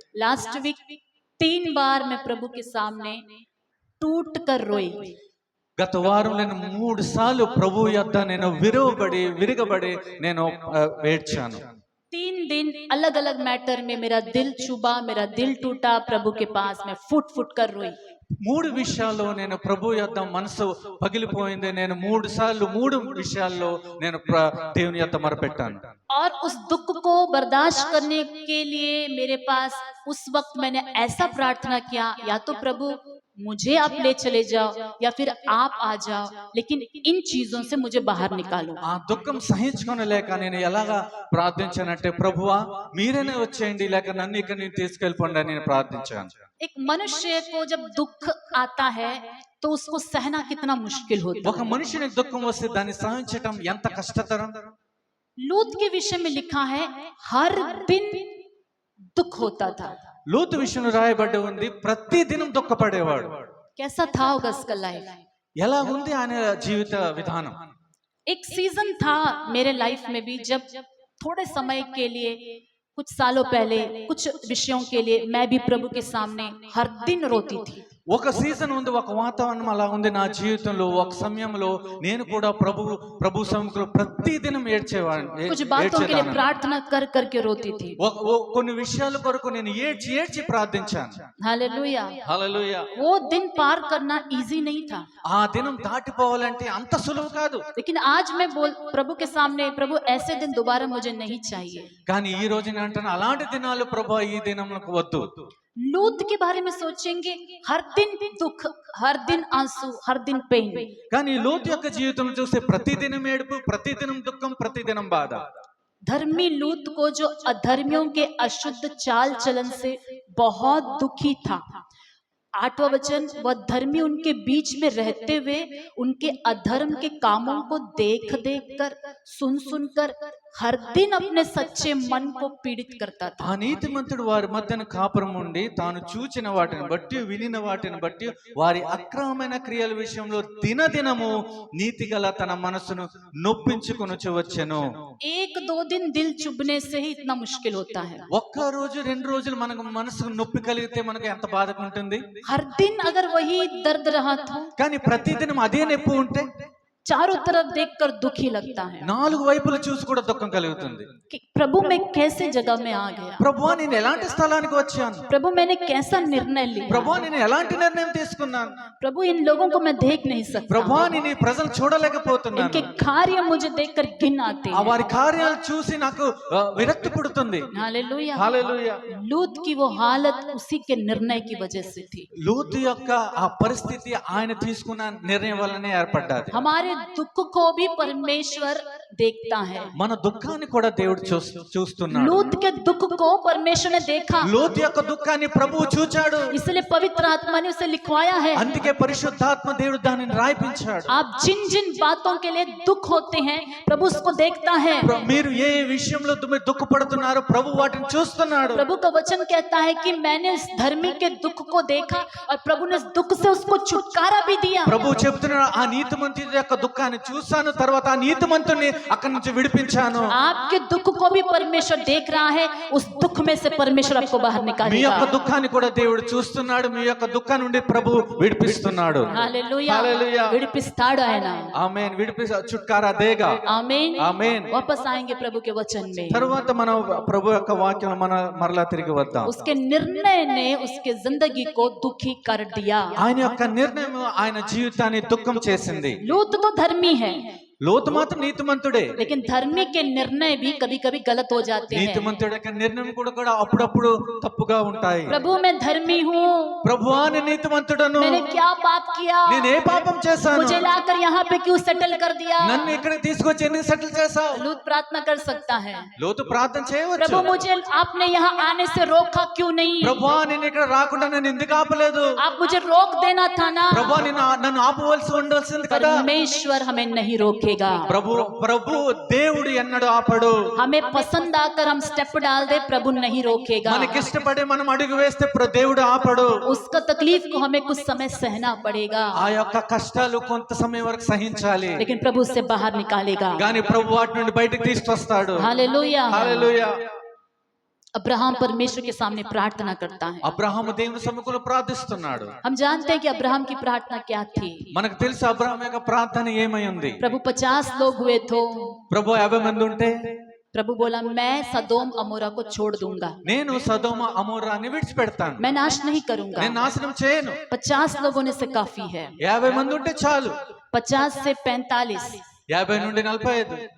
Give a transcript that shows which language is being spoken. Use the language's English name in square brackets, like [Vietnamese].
[Hindi] Last week 3 बार मैं प्रभु के सामने टूट कर रोई। [Telugu] గత వారం నేను 3 సార్లు ప్రభు యొద్ద నేను విరగబడి నేను ఏడ్చాను। [Hindi] 3 दिन अलग अलग मैटर में मेरा दिल चुभा, मेरा दिल टूटा, प्रभु के पास मैं फुट फुट कर रोई। [Telugu] 3 విషయాల్లో నేను ప్రభు యొద్ద మనసు పగిలిపోయింది। నేను 3 సార్లు 3 విషయాల్లో నేను దేవుని యొద్ద మొరపెట్టాను। [Hindi] और उस दुख को बर्दाश्त करने के लिए मेरे पास उस वक्त मैंने ऐसा प्रार्थना किया, या तो प्रभु मुझे आप ले चले जाओ या फिर आप आ जाओ, लेकिन इन चीजों से मुझे बाहर निकालो। [Telugu] ఆ దుఃఖం సహించుకోలేక నేను ఎలాగా ప్రార్థించానంటే, ప్రభువా మీరేనే వచ్చేయండి, లేక నన్ను ఇక్కడి నుంచి తీసుకెళ్ళిపోండి అని నేను ప్రార్థించాను। [Hindi] एक मनुष्य को जब दुख आता है तो उसको सहना कितना मुश्किल होता [Telugu] ఒక [Hindi] है। [Telugu] మనిషిని దుఃఖం వస్తే దాన్ని సహించటం ఎంత కష్టతరం। [Hindi] लूत के विषय में लिखा है हर दिन दुख होता था। [Telugu] లోతు విషయంలో రాయబడి ఉంది, ప్రతి దినం దుఃఖపడేవాడు। [Hindi] कैसा था होगा उसका लाइफ? [Telugu] ఎలా ఉంది ఆయన జీవిత విధానం? [Hindi] एक सीजन था मेरे लाइफ में भी जब थोड़े समय के लिए, कुछ सालों पहले, कुछ विषयों के लिए मैं भी प्रभु के सामने हर दिन रोती थी। [Telugu] ఒక సీజన్ ఉంది, ఒక వాతావరణం అలా ఉంది నా జీవితంలో. ఒక సమయంలో నేను కూడా ప్రభు సముఖంలో ప్రతి దినం [Hindi] कुछ बातों के लिए प्रार्थना कर करके रोती थी। [Telugu] కొన్ని విషయాల కొరకు నేను ఏడ్చి ప్రార్థించాను. [Hindi] Hallelujah [Telugu] hallelujah. [Hindi] वो दिन पार करना इजी नहीं था, [Telugu] ఆ దినం దాటిపోవాలంటే అంత సులువు కాదు. [Hindi] लेकिन आज मैं प्रभु के सामने, प्रभु ऐसे दिन दोबारा मुझे नहीं चाहिए। [Telugu] కానీ ఈ రోజు నేను అంటాను, అలాంటి దినాలు ప్రభు ఈ దినంలకు వద్దు. [Hindi] लूत के बारे में सोचेंगे, हर दिन दुख, हर दिन आंसू, हर दिन पेन। [Telugu] కానీ లోతు యొక్క జీవితంలో చూస్తే ప్రతిదినం ఏడుపు, ప్రతిదినం దుఃఖం, ప్రతిదినం బాధ. [Hindi] धर्मी लूत को जो अधर्मियों के अशुद्ध चाल चलन से बहुत दुखी था। 8वां वचन, वह धर्मी उनके बीच में रहते हुए उनके अधर्म के कामों को देख देख कर, सुन सुन कर हर दिन अपने सच्चे मन को पीड़ित करता था। [Telugu] ఆ నీతిమంతుడు వారి మధ్యన కాపురం ఉండి తాను చూచిన వాటిని బట్టి, వినిన వాటిని బట్టి వారి అక్రమమైన క్రియల విషయంలో దినదినము నీతిగల తన మనసును నొప్పించుకొనుచు వచ్చెను. [Hindi] 1-2 दिन दिल चुभने से ही इतना मुश्किल होता है। [Telugu] ఒక్క రోజు 2 రోజులు మనకు మనసుకు నొప్పి కలిగితే మనకు ఎంత బాధగా ఉంటుంది. [Hindi] हर दिन अगर वही दर्द रहा तो, [Telugu] కానీ ప్రతిదినం అదే నొప్పి ఉంటే [Hindi] चारों तरफ देखकर दुख ही लगता है [Telugu] 4 వైపులు చూసి కూడా దుఃఖం కలుగుతుంది. [Hindi] कि प्रभु मैं कैसे जगह में आ गया, [Telugu] ప్రభువా నేను ఎలాంటి స్థలానికి వచ్చాను, [Hindi] प्रभु मैंने कैसा निर्णय लिया, [Telugu] ప్రభువా నేను ఎలాంటి నిర్ణయం తీసుకున్నాను, [Hindi] प्रभु इन लोगों को मैं देख नहीं सकता, [Telugu] ప్రభువా నేను ఈ ప్రజలు చూడలేకపోతున్నాను, [Hindi] इनके कार्य मुझे देखकर घिन आते [Telugu] ఆ [Hindi] हैं। [Telugu] వారి కార్యాలు చూసి నాకు విరక్తి పుడుతుంది. [Hindi] हालेलुया। [Telugu] హల్లెలూయా. [Hindi] लूत की वो हालत उसी के निर्णय की वजह से थी। [Telugu] లోతు యొక్క ఆ పరిస్థితి ఆయన తీసుకున్న నిర్ణయం వల్లనే ఏర్పడ్డది. [Hindi] हमारे दुख को भी परमेश्वर देखता है। [Telugu] మన దుఃఖాన్ని కూడా దేవుడు చూస్తున్నాడు. [Hindi] लूत के दुख को परमेश्वर ने देखा, [Telugu] లోతు యొక్క దుఃఖాన్ని ప్రభువు చూచాడు. [Hindi] इसलिए पवित्र आत्मा ने उसे लिखवाया है। [Telugu] అందుకే పరిశుద్ధాత్మ దేవుడు దానిని రాయిపించాడు. [Hindi] आप जिन जिन बातों के लिए दुख होते हैं, प्रभु उसको देखता है। [Telugu] మీరు ఏ విషయంలో దుఃఖపడుతున్నారో ప్రభు వాటిని చూస్తున్నాడు. [Hindi] प्रभु का वचन कहता है कि मैंने इस धर्मी के दुख को देखा और प्रभु ने इस दुख से उसको छुटकारा भी दिया। [Telugu] ప్రభు చెప్తున్నాడు, ఆ నీతిమంతుడి యొక్క దుఃఖాన్ని చూశాను, తర్వాత ఆ నీతిమంతుడిని అక్కడి నుంచి విడిపించాను. [Hindi] आपके दुख को भी परमेश्वर देख रहा है, उस दुख में से परमेश्वर आपको बाहर [Telugu] మీ [Hindi] निकालेगा। [Telugu] యొక్క దుఃఖాన్ని కూడా దేవుడు చూస్తున్నాడు, మీ యొక్క దుఃఖం నుండి ప్రభు విడిపిస్తున్నాడు. [Hindi] हालेलुया। हालेलुया। [Telugu] विडिपिस्ताड़ [Hindi] है ना, ఆమేన్. छुटकारा देगा. आमीन। [Telugu] ఆమేన్. [Hindi] वापस आएंगे प्रभु के वचन में। [Telugu] తర్వాత మనం ప్రభు యొక్క వాక్యం మరలా తిరిగి వద్దాం. [Hindi] उसके निर्णय ने उसके जिंदगी को दुखी कर दिया। [Telugu] ఆయన యొక్క నిర్ణయం ఆయన జీవితాన్ని దుఃఖం చేసింది. [Hindi] लूत तो धर्मी है, [Telugu] లోతు మాత్రం నీతిమంతుడే. [Hindi] लेकिन धर्मी के निर्णय भी कभी कभी गलत हो जाते हैं। [Telugu] నీతిమంతుడి యొక్క నిర్ణయం కూడా అప్పుడప్పుడు తప్పుగా ఉంటాయి. [Hindi] प्रभु मैं धर्मी हूँ, [Telugu] ప్రభువా నేను నీతిమంతుడను, [Hindi] मैंने क्या पाप किया, [Telugu] నేను ఏ పాపం చేశాను, [Hindi] मुझे लाकर यहाँ पे क्यों सेटल कर दिया। [Telugu] నన్ను ఇక్కడ తీసుకొచ్చి ఎందుకు సెటిల్ చేశావు. [Hindi] लूत प्रार्थना कर सकता है, [Telugu] లోతు ప్రార్థన చేయవచ్చు. [Hindi] प्रभु मुझे आपने यहाँ आने से रोका क्यों नहीं, [Telugu] ప్రభువా నేను ఇక్కడ రాకుండా నన్ను ఎందుకు ఆపలేదు, [Hindi] आप मुझे रोक देना था ना। [Telugu] ప్రభువా నన్ను ఆపవలసి ఉండవలసింది కదా. [Hindi] परमेश्वर हमें नहीं रोकेगा। [Telugu] ప్రభు దేవుడు ఎన్నడూ ఆపడు. [Hindi] हमें पसंद आकर हम स्टेप डाल दे, प्रभु नहीं रोकेगा। [Telugu] మనకి ఇష్టపడి మనం అడుగు వేస్తే దేవుడు ఆపడు. [Hindi] उसका तकलीफ को हमें कुछ समय सहना पड़ेगा, [Telugu] ఆ యొక్క కష్టాలు కొంత సమయం వరకు సహించాలి. [Hindi] लेकिन प्रभु उससे बाहर निकालेगा। [Telugu] కానీ ప్రభు వాటి నుండి బయటకు తీసుకొస్తాడు. [Hindi] हालेलुया। [Telugu] హల్లెలూయా. [Hindi] अब्राहम परमेश्वर के सामने प्रार्थना करता है। [Telugu] అబ్రహాము దేవుని సముఖంలో ప్రార్థిస్తున్నాడు. [Hindi] हम जानते हैं कि अब्राहम की प्रार्थना क्या थी। [Telugu] మనకు తెలుసు అబ్రహాము యొక్క ప్రార్థన ఏమై ఉంది. [Hindi] प्रभु 50 लोग हुए तो [Telugu] ప్రభు 50 మంది ఉంటే [Hindi] प्रभु बोला मैं सदोम अमोरा को छोड़ दूंगा, [Telugu] నేను సదోమ అమోరాని విడిచిపెడతాను, [Hindi] मैं नाश नहीं करूंगा। [Telugu] నేను నాశనం చేయను. [Hindi] 50 लोग होने से काफी है। [Telugu] 50 మంది ఉంటే చాలు. [Hindi] 50 से 45, [Telugu] 50 నుండి 45,